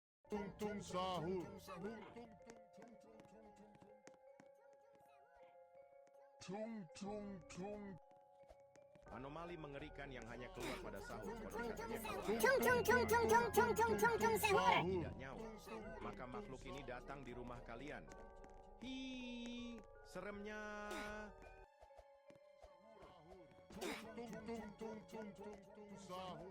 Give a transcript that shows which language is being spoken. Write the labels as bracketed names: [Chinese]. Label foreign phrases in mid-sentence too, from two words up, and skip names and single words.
[Indonesian] tung tung sahur. Tung tung tung. Anomali mengerikan yang hanya keluar pada sahur. Konon katanya kalau tidak nyaut, maka makhluk ini datang di rumah kalian. Hi, seremnya. Tung tung tung tung tung tung sahur.